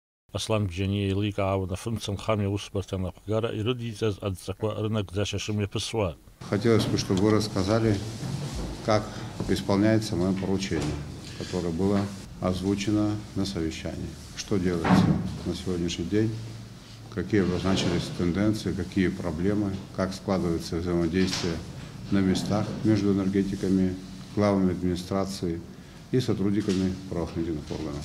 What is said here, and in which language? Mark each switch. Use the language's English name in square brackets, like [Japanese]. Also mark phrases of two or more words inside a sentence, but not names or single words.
[Abkhazian] Аслан Бжьани еиликаауан афымцан хами аусбарҭан аԥгара ирыдиҵаз адҵақәа рынагӡашьа шымҩаԥысуа. [Russian] Хотелось бы, чтобы вы рассказали, как исполняется мое поручение, которое было озвучено на совещании. Что делается на сегодняшний день, какие обозначились тенденции, какие проблемы, как складывается взаимодействие на местах между энергетиками, главами администрации и сотрудниками правоохранительных органов.